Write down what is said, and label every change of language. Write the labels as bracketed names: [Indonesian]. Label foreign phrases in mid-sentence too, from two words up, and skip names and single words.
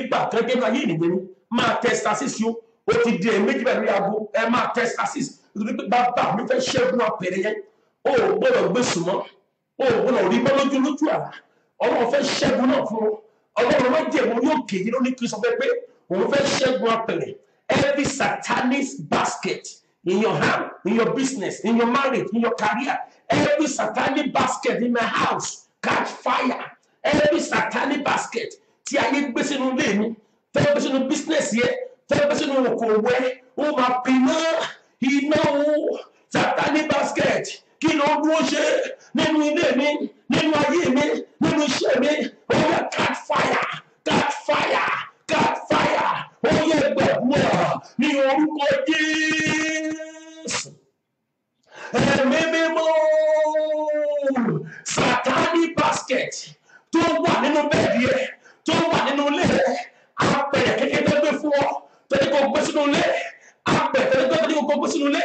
[Yoruba] gbà kán gẹ́gẹ́ ayé ènìyàn ni máa tẹ stasis yó ó ti di ẹ̀ẹ̀mejì bẹ́ẹ̀ lórí aago ẹ máa tẹ stasis nítorí pé bàbá mi fẹ́ ṣẹ́gun apẹ̀rẹ̀ yẹn ó gbọ́dọ̀ gbé sùnmọ́ ó gbọ́dọ̀ rí mọ́ lójú àlá ọlọ́run fẹ́ ṣẹ́gun náà fún ọlọ́run má jẹ̀mú yóò kéde lóní kí n sọ fẹ́ pé òun fẹ́ ṣẹ́gun [English] apẹ̀rẹ̀ every satanic basket in your hand in your business in your marriage in your career every satanic basket in my house catch fire every satanic basket [Yoruba] tí ayé gbé sínú ilé mi tẹ́lẹ̀ gbé sínú business yẹ tẹ́lẹ̀ gbé sínú okòwò ẹ ó máa pinná iná o [English] satanic basket [Yoruba] kí ló dúró ṣe nínú ilé mi nínú ayé mi nínú iṣẹ́ mi ó yẹ [English] catch fire catch fire catch fire [Yoruba] ó yẹ gbàdúrà ní orúkọ Jésù ẹ̀mí mímọ́ [English] satanic basket [Yoruba] tó wà nínú bẹ́ẹ̀dì ẹ̀ tó wà nínú ilé ẹ̀ apẹ̀rẹ̀ kékeré tó gbé fún ọ tẹ́lẹ̀ kó gbé sínú ilé apẹ̀rẹ̀ tẹ́lẹ̀ kó gbé sínú ilé